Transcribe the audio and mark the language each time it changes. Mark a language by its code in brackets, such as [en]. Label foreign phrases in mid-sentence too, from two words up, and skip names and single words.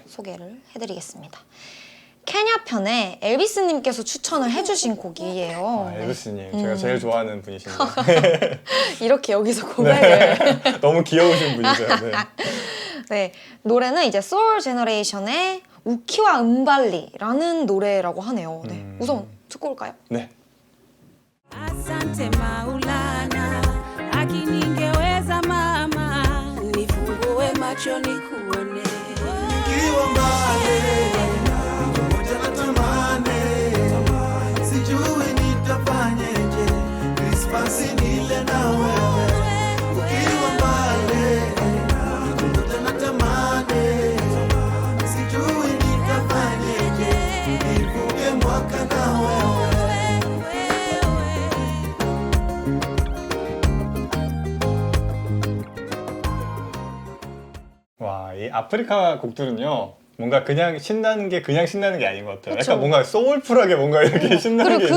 [ko] 소개를 해드리겠습니다. 케냐 편에 엘비스님께서 추천을 해주신 곡이에요. 엘비스님, 제가 제일 좋아하는 분이신데 이렇게 여기서 고백을. 너무 귀여우신 분이세요. 네. 네, 노래는 이제 소울 제너레이션의 우키와 음발리라는 노래라고 하네요. 네, 우선 듣고 올까요? 네. [sw] Asante Maulana, haki ningeweza mama, nifungue macho nikuone. Nikiwa mbali pamoja na tamani, sijui nitafanyeje Krismasi nile na wewe. Nikiwa mbali pamoja na tamani, sijui nitafanyeje nivuke mwaka na wewe. [ko] 와, 이 아프리카 곡들은요. 뭔가 그냥 신나는 게 아닌 것 같아요. 그쵸? 약간 뭔가 소울풀하게 뭔가 이렇게 신나는 게 그리고